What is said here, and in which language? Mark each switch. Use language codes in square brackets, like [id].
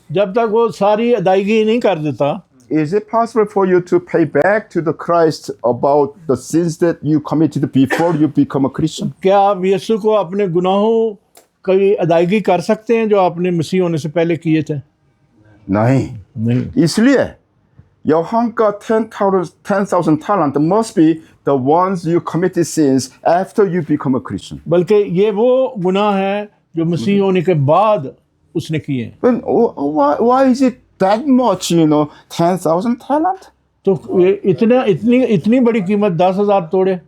[hi] जब तक वो सारी अदायगी नहीं कर देता। [en] Is it possible for you to pay back to the Christ about the sins that you committed before you become a Christian? [hi] क्या आप यीशु को अपने गुनाहों की अदायगी कर सकते हैं जो आपने मसीह होने से पहले किए थे? नहीं. इसलिए यहोवा का [en] 10,000 talent must be the ones you committed sins after you become a Christian. [hi] बल्कि ये वो गुनाह है जो मसीह होने के बाद उसने किए हैं। [en] Then why is it that much, 10,000 talent? [hi] तो ये इतनी बड़ी कीमत 10,000 तोड़े।